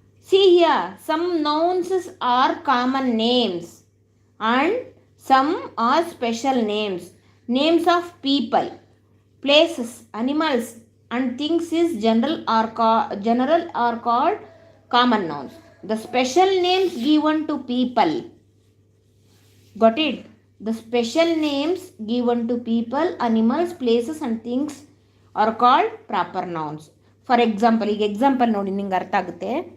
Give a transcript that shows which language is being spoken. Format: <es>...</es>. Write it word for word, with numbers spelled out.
<en>See here, some nouns are common names and some are special names. Names of people, places, animals and things is general are ಕಾ general are called common nouns. The special names given to people, got it? The special names given to people, animals, places and things are called proper nouns. For example,</en> <kn>ಈಗ example ನೋಡಿ ನಿಂಗೆ ಅರ್ಥ ಆಗುತ್ತೆ.</kn>